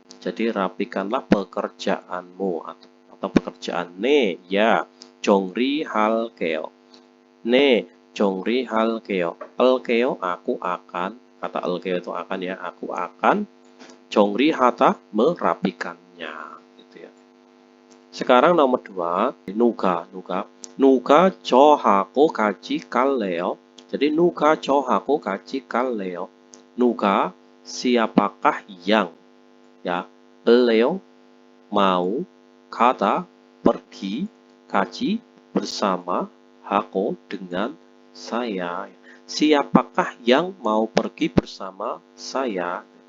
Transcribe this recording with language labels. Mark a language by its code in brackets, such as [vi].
[id] Jadi rapikanlah pekerjaanmu atau pekerjaan. [ko] 네, ya, 정리할게요. 네, 정리할게요. [id] 할게요 aku akan, kata 할게요 itu akan ya, aku akan. 정리하다 merapikannya gitu ya. Sekarang nomor 2, [ko] 누가 저하고 같이 갈래요. Jadi 누가 저하고 같이 갈래요. [id] 누가 siapakah yang ya, Leo mau kata pergi kaji bersama hako dengan saya. Siapakah yang mau pergi bersama saya?